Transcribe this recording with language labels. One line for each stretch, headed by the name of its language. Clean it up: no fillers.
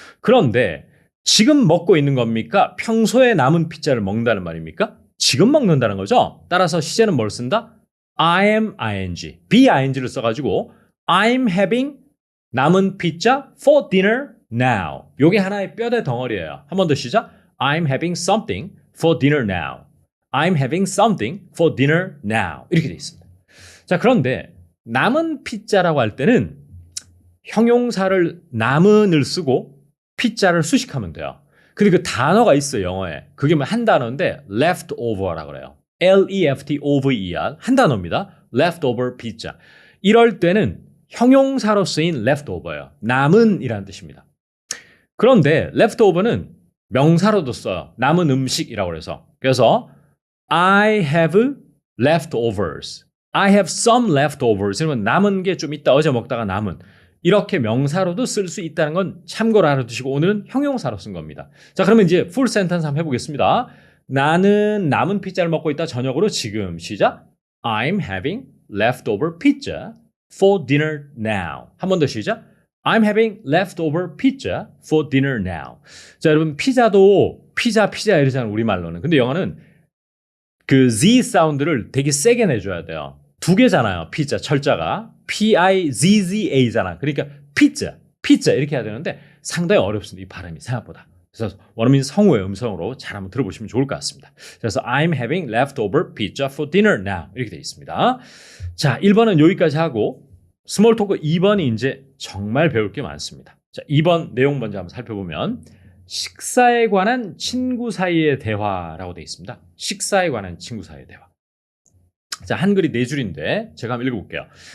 Korean: 그런데 지금 먹고 있는 겁니까? 평소에 남은 피자를 먹는다는 말입니까? 지금 먹는다는 거죠. 따라서 시제는 뭘 쓴다?
English: I am ing. be-ing를
Korean: 써가지고
English: I'm having
Korean: 남은 피자
English: for dinner now.
Korean: 요게 하나의 뼈대 덩어리예요. 한 번 더 시작.
English: I'm having something for dinner now. I'm having something for dinner now.
Korean: 이렇게 돼 있습니다. 자, 그런데 남은 피자라고 할 때는 형용사를 남은을 쓰고 피자를 수식하면 돼요. 근데 그 단어가 있어요, 영어에. 그게 한 단어인데 leftover라고 그래요. L-E-F-T-O-V-E-R 한 단어입니다.
English: leftover pizza.
Korean: 이럴 때는 형용사로 쓰인 leftover예요. 남은이라는 뜻입니다. 그런데 leftover는 명사로도 써요. 남은 음식이라고 해서. 그래서
English: I have leftovers. I have some leftovers.
Korean: 이러면 남은 게 좀 있다. 어제 먹다가 남은. 이렇게 명사로도 쓸 수 있다는 건 참고로 알아두시고 오늘은 형용사로 쓴 겁니다. 자, 그러면 이제 풀 센텐스 한번 해보겠습니다. 나는 남은 피자를 먹고 있다. 저녁으로 지금. 시작.
English: I'm having leftover pizza for dinner now.
Korean: 한 번 더 시작.
English: I'm having leftover pizza for dinner now.
Korean: 자, 여러분 피자도 피자 이러잖아요. 우리말로는. 근데 영어는 그 Z 사운드를 되게 세게 내줘야 돼요. 두 개잖아요. 피자 철자가 P-I-Z-Z-A잖아. 그러니까 피자 이렇게 해야 되는데 상당히 어렵습니다. 이 발음이 생각보다. 그래서 원어민 성우의 음성으로 잘 한번 들어보시면 좋을 것 같습니다. 그래서
English: I'm having leftover pizza for dinner now
Korean: 이렇게 되어 있습니다. 자, 1번은 여기까지 하고 스몰 토크 2번이 이제 정말 배울 게 많습니다. 자, 2번 내용 먼저 한번 살펴보면 식사에 관한 친구 사이의 대화라고 되어 있습니다. 식사에 관한 친구 사이의 대화. 자, 한글이 4줄인데 제가 한번 읽어볼게요.